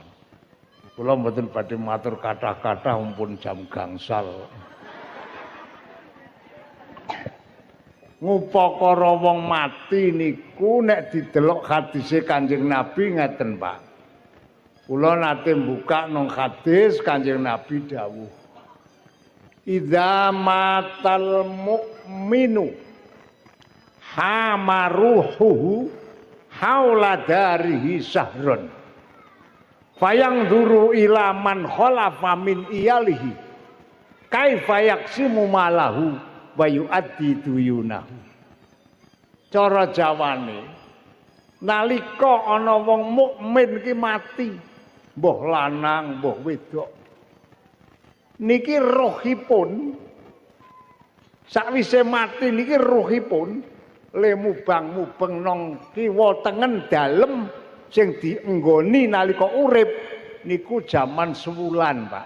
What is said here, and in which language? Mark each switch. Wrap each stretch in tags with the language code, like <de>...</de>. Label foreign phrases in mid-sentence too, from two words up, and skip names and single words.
<jv>Kula mboten badhe matur kathah-kathah mumpun jam gangsal. Ngupakara wong mati niku nek didelok hadise Kanjeng Nabi ngeten, Pak. Kula nate buka nang hadis Kanjeng Nabi dawuh,</jv> <ar>إذا مات المؤمن حام روحه حول داره شهرا فينظر إلى من خلف من عياله كيف يقسم ماله ويؤدي ديونه.</ar> <jv>Cara Jawane, nalika ana wong mukmin ki mati, mbuh lanang mbuh wedok, niki rohipun sakwise mati niki rohipun le mubang-mubeng nang kiwa tengen dalem sing dienggoni nalika urip niku jaman sewulan, Pak.</jv>